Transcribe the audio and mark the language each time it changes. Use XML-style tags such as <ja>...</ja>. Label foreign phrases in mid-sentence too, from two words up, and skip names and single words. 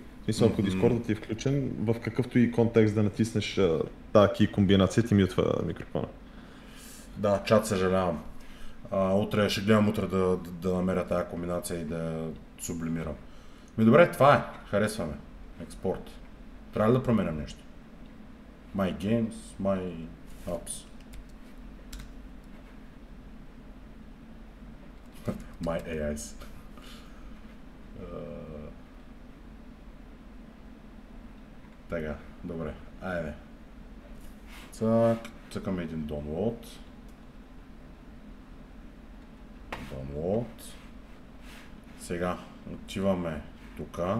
<bg>Мисля, ако Дискордът ти е включен, в какъвто и контекст да натиснеш тази ки комбинация, ти мютва микрофона. Да, чат, съжалявам. Утре ще гледам да намеря тази комбинация и да я сублимирам. Добре, това е. Харесваме. Експорт. Трябва ли да променям нещо?</bg> <en>My games, my apps. My AIs.</en> <bg>Така, добре. Айде. Цъкаме един download. Сега отиваме тука.</bg>